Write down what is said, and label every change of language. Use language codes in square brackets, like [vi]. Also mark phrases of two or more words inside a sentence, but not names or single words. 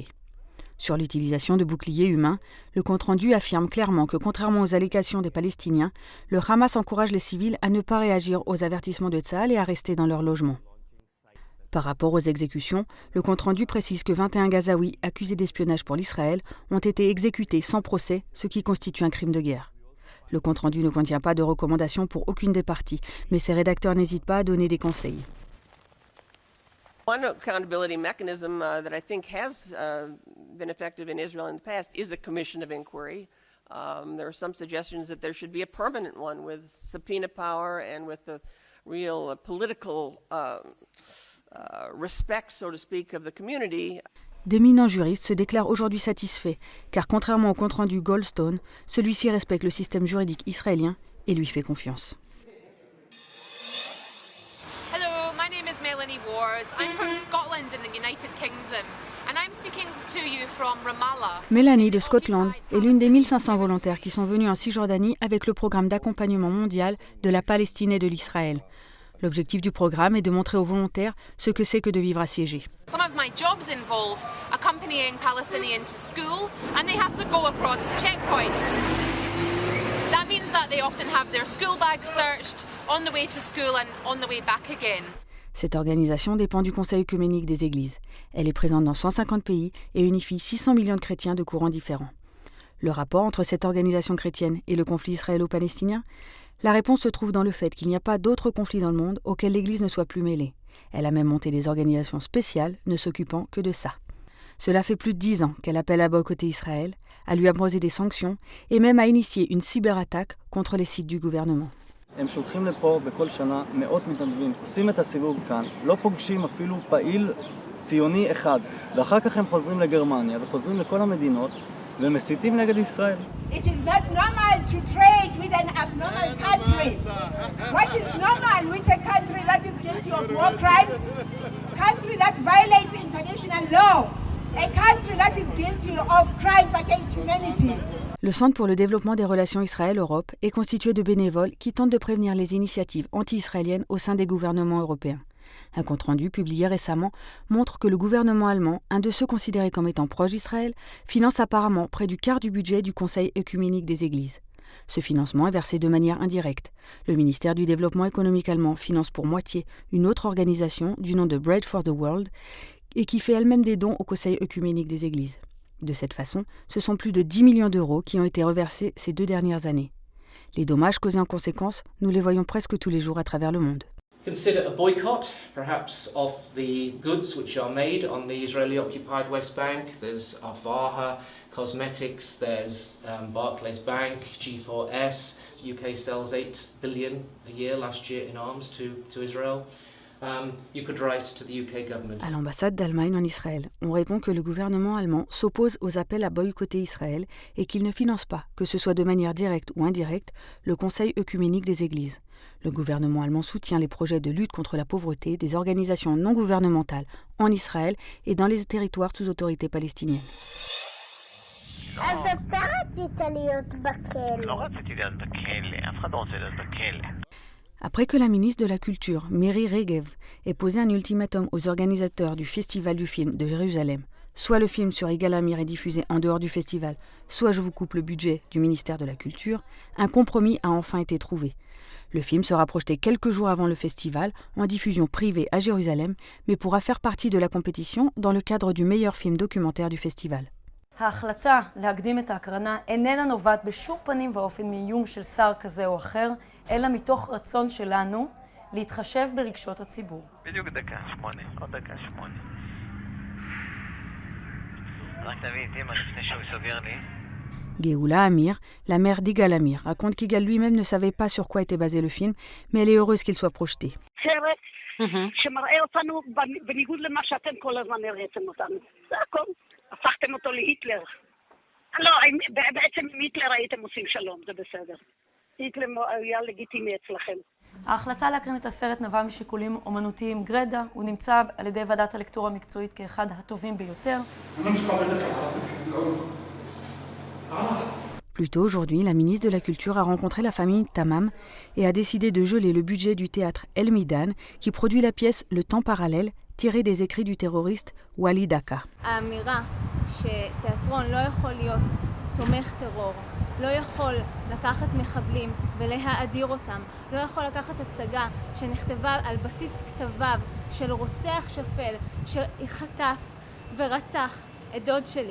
[fr] Sur l'utilisation de boucliers humains, le compte-rendu affirme clairement que, contrairement aux allégations des Palestiniens, le Hamas encourage les civils à ne pas réagir aux avertissements de Tsahal et à rester dans leur logement. Par rapport aux exécutions, le compte-rendu précise que 21 Gazaouis accusés d'espionnage pour l'Israël ont été exécutés sans procès, ce qui constitue un crime de guerre. Le compte-rendu ne contient pas de recommandations pour aucune des parties, mais ses rédacteurs n'hésitent pas à donner des conseils. [en] One accountability mechanism that I think has been effective in Israel in the past is a commission of inquiry. There are some suggestions that there should be a permanent one with subpoena power and with the real political respect, so to speak, of the community. [fr] D'éminents juristes se déclarent aujourd'hui satisfaits, car contrairement au compte-rendu Goldstone, celui-ci respecte le système juridique israélien et lui fait confiance. [en] Hello, my name is Melanie Ward. I'm from Scotland in the United Kingdom, and I'm speaking to you from Ramallah. [fr] Mélanie de Scotland est l'une des 1500 volontaires qui sont venus en Cisjordanie avec le programme d'accompagnement mondial de la Palestine et de l'Israël. L'objectif du programme est de montrer aux volontaires ce que c'est que de vivre assiégé. [en] Some of my jobs involve accompanying Palestinians to school, and they have to go across checkpoints. That means that they often have their school bags searched on the way to school and on the way back again. [fr] Cette organisation dépend du Conseil œcuménique des Églises. Elle est présente dans 150 pays et unifie 600 millions de chrétiens de courants différents. Le rapport entre cette organisation chrétienne et le conflit israélo-palestinien? La réponse se trouve dans le fait qu'il n'y a pas d'autres conflits dans le monde auxquels l'Église ne soit plus mêlée. Elle a même monté des organisations spéciales ne s'occupant que de ça. Cela fait plus de 10 ans qu'elle appelle à boycotter Israël, à lui imposer des sanctions et même à initier une cyberattaque contre les sites du gouvernement. [he] הם שולחים לפה בכל שנה מאות מתנדבים, עושים את הסיבוב כאן, לא פוגשים אפילו פעיל ציוני אחד, ואחר כך הם חוזרים לגרמניה וחוזרים לכל המדינות ומסיתים נגד ישראל. [en] It is not normal to trade with an abnormal country. What is normal with a country that is guilty of war crimes? Country that violates international law. A country that is guilty of crimes against humanity. [fr] Le Centre pour le développement des relations Israël-Europe est constitué de bénévoles qui tentent de prévenir les initiatives anti-israéliennes au sein des gouvernements européens. Un compte-rendu publié récemment montre que le gouvernement allemand, un de ceux considérés comme étant proche d'Israël, finance apparemment près du quart du budget du Conseil œcuménique des Églises. Ce financement est versé de manière indirecte. Le ministère du Développement économique allemand finance pour moitié une autre organisation du nom de Bread for the World et qui fait elle-même des dons au Conseil œcuménique des Églises. De cette façon, ce sont plus de 10 millions d'euros qui ont été reversés ces 2 dernières années. Les dommages causés en conséquence, nous les voyons presque tous les jours à travers le monde. [en] Consider a boycott, perhaps, of the goods which are made on the Israeli-occupied West Bank. There's Avaha Cosmetics, there's Barclays Bank, G4S. The UK sells $8 billion a year last year in arms to Israel. You could write to the UK government. [fr] À l'ambassade d'Allemagne en Israël, on répond que le gouvernement allemand s'oppose aux appels à boycotter Israël et qu'il ne finance pas, que ce soit de manière directe ou indirecte, le Conseil œcuménique des Églises. Le gouvernement allemand soutient les projets de lutte contre la pauvreté des organisations non gouvernementales en Israël et dans les territoires sous autorité palestinienne. [he] אז אתה רצית להיות בכלא. לא רציתי להיות בכלא, אף אחד לא רוצה להיות בכלא. [fr] Après que la ministre de la Culture, Miri Regev, ait posé un ultimatum aux organisateurs du Festival du film de Jérusalem, soit le film sur Yigal Amir est diffusé en dehors du festival, soit je vous coupe le budget du ministère de la Culture, un compromis a enfin été trouvé. Le film sera projeté quelques jours avant le festival, en diffusion privée à Jérusalem, mais pourra faire partie de la compétition dans le cadre du meilleur film documentaire du festival. [he] ההחלטה להקדים את ההקרנה איננה נובעת בשום פנים ואופן מאיום של שר כזה או אחר, אלא מתוך רצון שלנו להתחשב ברגשות הציבור. בדיוק דקה 8, עוד דקה 8. רק תביא את אמא לפני שהוא סוגר לי. [fr] Geoula Amir, la mère d'Yigal Amir, raconte qu'Yigal lui-même ne savait pas sur quoi était basé le film, mais elle est heureuse qu'il soit projeté. [he] שמראה אותנו בניגוד למה שאתם כל הזמן הראיתם אותנו. זה הכל. הפכתם אותו להיטלר. לא, בעצם עם היטלר הייתם עושים שלום, זה בסדר. היטלר היה לגיטימי אצלכם. ההחלטה להקרין את הסרט נבעה משיקולים אומנותיים גרדה, הוא נמצא על ידי ועדת הלקטורה המקצועית כאחד הטובים ביותר. [fr] Plus tôt aujourd'hui, la ministre de la Culture a rencontré la famille Tamam et a décidé de geler le budget du théâtre El Midan qui produit la pièce Le Temps parallèle tirée des écrits du terroriste Walid Akka. [he] האמירה שתיאטרון לא יכול להיות תומך טרור, לא יכול לקחת מחבלים ולהאדיר אותם, לא יכול לקחת הצגה שנכתבה על בסיס כתביו של רוצח שפל שחטף ורצח את דוד שלי.